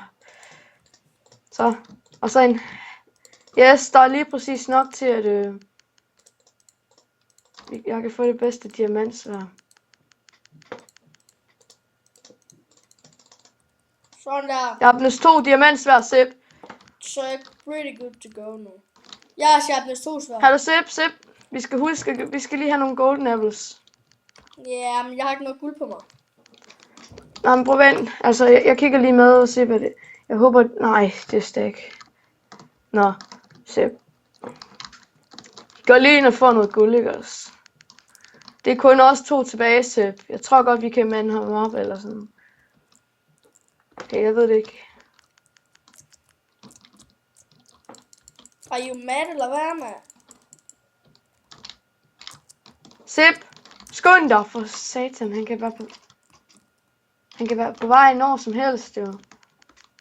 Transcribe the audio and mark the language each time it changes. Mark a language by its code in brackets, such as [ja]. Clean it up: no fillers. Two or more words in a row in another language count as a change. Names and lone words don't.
[da] Så. Og så en... Yes, der er lige præcis nok til at... jeg kan få det bedste diamantsværd. Sådan der. Jeg har plus 2 diamantsværd, Sip. Så er [en] pretty good to go [da] nu. Jeg har sharpness 2 svær. Hallo, Sip. Vi skal huske, vi skal lige have nogle [en] golden apples. [da] Ja, men jeg har ikke noget guld på mig. Nej, men prøv vent. Altså, jeg kigger lige med og se, hvad det... Jeg håber... Nej, det er stack. Nå, Sip. Gå lige ind og få noget guld, ikke også? Det er kun også 2 tilbage, Sip. Jeg tror godt, vi kan mande ham op, eller sådan. Okay, jeg ved det ikke. [en] Are you mad, [da] eller hvad, mand? Sip, skynd dig for satan. Han kan være på vej når som helst, jo.